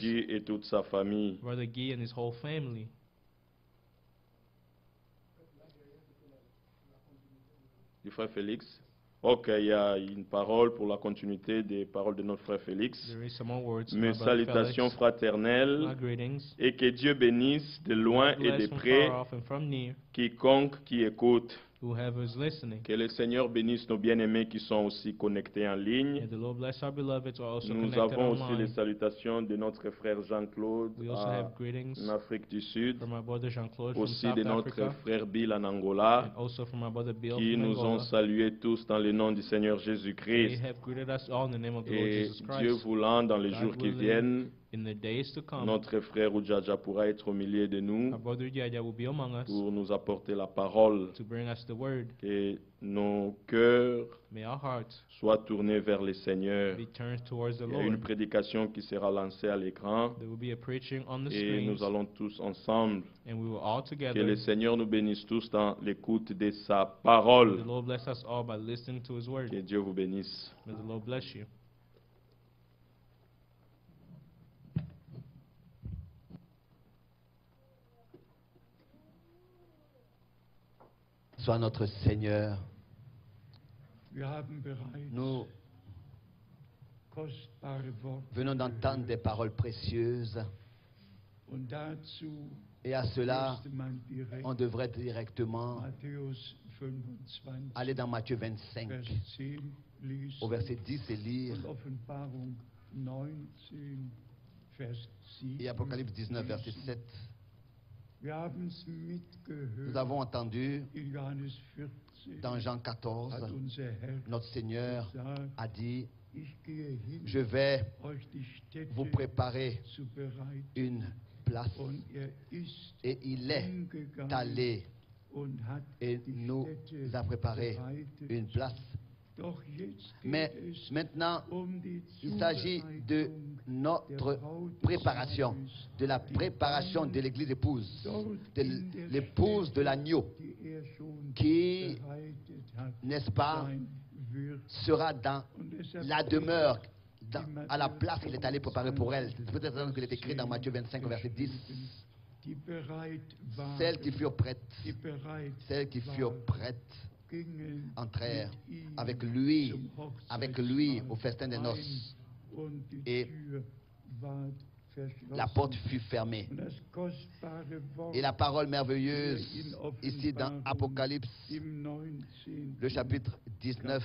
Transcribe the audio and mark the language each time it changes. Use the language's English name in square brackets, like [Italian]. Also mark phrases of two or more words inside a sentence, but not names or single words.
[French] Guy et toute sa famille. [English] Brother Guy and his whole family. [French] du frère Félix. Ok, il y a une parole pour la continuité des paroles de notre frère Félix. [English] There is some more words. [French] Mes [English] My brother [French] salutations [English] Felix, [French] fraternelles [English] my greetings. [French] et que Dieu bénisse de loin [English] God [French] et de [English] bless from [French] près [English] far off and from near, [French] quiconque qui écoute. [English] whoever is listening. [French] Que le Seigneur bénisse nos bien-aimés qui sont aussi connectés en ligne. [English] May the Lord bless our beloveds who are also [French] Nous [English] connected [French] avons aussi les [English] online. [French] salutations de notre frère Jean-Claude [English] We also have greetings [French] en Afrique du Sud, [English] from our brother Jean-Claude from [French] aussi [English] South [French] de notre [English] Africa, [French] frère Bill en Angola, [English] and also from our brother Bill [French] qui [English] from [French] nous ont [English] Angola. [French] salués tous dans le nom du Seigneur [English] They [French] Jésus-Christ. [English] have greeted us all in the name of the Lord [French] Et [English] Jesus [French] Dieu [English] Christ. [French] voulant, dans les [English] God [French] jours qui [English] willing, [French] viennent, [English] in the days to come, [French] notre frère Oujaja pourra être au milieu de nous [English] our brother Yaya will be among us [French] pour nous apporter la parole. [English] to bring us the word. [French] Que nos cœurs [English] May our hearts [French] soient tournés vers le Seigneur. [English] be turned towards the [French] Il y a une [English] Lord. [French] prédication qui sera lancée à l'écran [English] There will be a preaching on the [French] et [English] screens, [French] nous allons tous ensemble. [English] and we will all [French] Que [English] together. [French] le Seigneur nous bénisse tous dans l'écoute de sa [English] May [French] parole. [English] the Lord bless us all by listening to His word. [French] Que Dieu vous bénisse. [English] May the Lord bless you. [French] Soit notre Seigneur. [German] Wir haben bereits [French] Nous [German] kostbare Worte [French] venons d'entendre des paroles précieuses [German] und dazu [French] et à cela, [German] müsste man direkt [French] on devrait directement [German] Matthäus 25, [French] aller dans Matthieu 25 [German] Vers 10 lesen [French] au verset 10 et lire [German] und Offenbarung 19, Vers 7. [French] et Apocalypse 19 verset 7. [German] Wir haben es mitgehört. [French] Nous avons entendu [German] In Johannes 14 [French] dans Jean [German] hat [French] 14, [German] unser Herr [French] notre Seigneur [German] gesagt, [French] a dit, [German] ich gehe hin, [French] je vais [German] euch die Städte [French] vous préparer [German] zu bereiten. [French] une place. [German] Und er ist [French] Et il est [German] hingegangen [French] allé [German] und hat [French] et [German] die [French] nous [German] Städte [French] a préparé [German] bereitet. [French] une place. [German] Doch jetzt geht [French] Mais [German] es [French] maintenant, [German] um die [French] il s'agit de [German] Zubereitung [French] notre [German] der Braut des [French] préparation, [German] Lammes, [French] de la [German] die [French] préparation [German] dann [French] de l'église épouse, [German] dort [French] de [German] in der [French] l'épouse de [German] Stätte, [French] l'agneau, [German] die er schon [French] qui, [German] bereitet hat, [French] n'est-ce pas, [German] sein wird. [French] sera dans [German] Und deshalb [French] la demeure, [German] steht [French] à la place qu'il est allé préparer pour elle. C'est peut-être qu'il est écrit dans Matthieu 25, verset 10. [German] die bereit [French] Celles qui [German] waren, [French] furent prêtes, [German] die bereit [French] celles qui furent [German] waren, [French] prêtes, [German] gingen [French] entrèrent [German] mit ihm [French] avec lui [German] zum [French] au festin des noces. [German] ein und die [French] Et [German] Tür ward verschlossen. [French] La porte fut fermée. [German] Und das kostbare Wort [French] Et la parole merveilleuse, ici dans Apocalypse, [German] im 19. [French] le chapitre 19,